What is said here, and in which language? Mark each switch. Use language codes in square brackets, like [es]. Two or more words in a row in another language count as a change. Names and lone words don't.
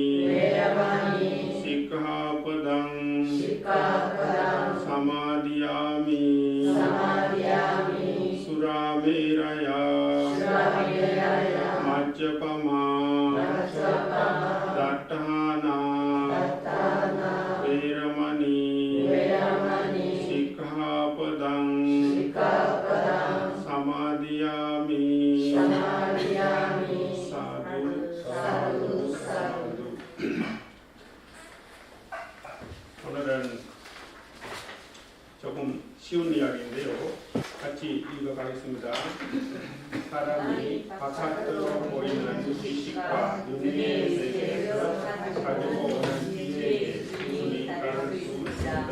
[pi] सिक्खापदं समादियामि सुरामेरया मज्जपमा दट्टाना वेरमणि सिक्खापदं समादियामि साधु साधु साधु. [ko] 오늘은 조금 쉬운 이야기인데요. 같이 읽어가겠습니다. 사람이 바깥으로 보이는 지식과 눈의 세계에서 가지고 오는 지혜의 기준이 다를 수 있습니다.